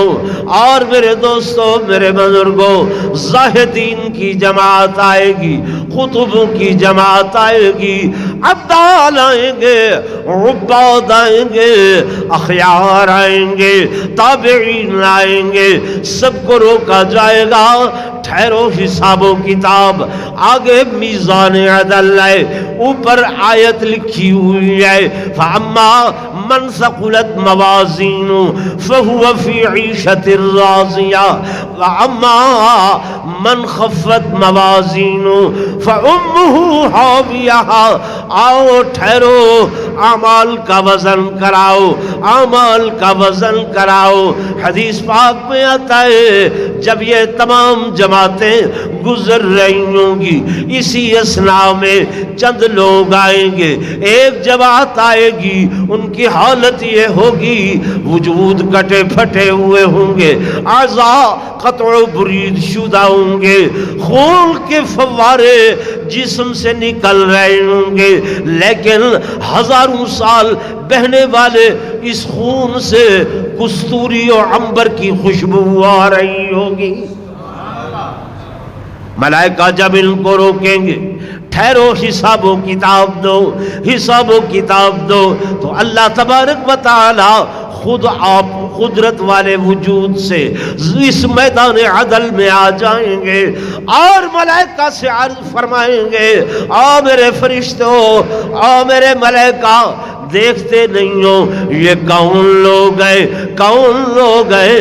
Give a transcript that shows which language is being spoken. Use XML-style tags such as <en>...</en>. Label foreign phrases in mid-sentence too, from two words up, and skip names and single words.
<ur>اور میرے دوستوں، میرے بزرگوں، زاہدین کی جماعت آئے گی، قطبوں کی جماعت آئے گی، ابدال آئیں گے، عباد آئیں گے، اخیار آئیں گے، تابعین آئیں گے، سب کو روکا جائے گا، ٹھہرو حساب و کتاب۔ آگے میزان عدل ہے، اوپر آیت لکھی ہوئی ہے</ur> <ar>فَأَمَّا مَنْ ثَقُلَتْ مَوَازِينُهُ فَهُوَ فِي عِيشَةٍ رَاضِيَةٍ وَأَمَّا مَنْ خَفَّتْ مَوَازِينُهُ فَأُمُّهُ هَاوِيَةٌ۔</ar> <ur>آؤ ٹھہرو، اعمال کا وزن کراؤ، اعمال کا وزن کراؤ۔ حدیث پاک میں آتا ہے جب یہ تمام جماعتیں گزر رہی ہوں گی، اسی اثنا میں چند لوگ آئیں گے، ایک جماعت آئے گی، ان کی حالت یہ ہوگی وجود کٹے پھٹے ہوئے ہوں گے، اعضاء قطع و برید شدہ ہوں گے، خون کے فوارے جسم سے نکل رہے ہوں گے، لیکن ہزاروں سال بہنے والے اس خون سے کستوری اور عنبر کی خوشبو آ رہی ہوگی۔ ملائکہ جب ان کو روکیں گے، ٹھہرو حساب و کتاب دو، حساب و کتاب دو، تو اللہ تبارک و تعالی خود آپ قدرت والے وجود سے اس میدان عدل میں آ جائیں گے اور ملائکہ سے عرض فرمائیں گے آ میرے فرشتوں، آ میرے ملائکہ، دیکھتے نہیں ہو یہ کون لوگ ہیں، کون لوگ ہیں؟</ur>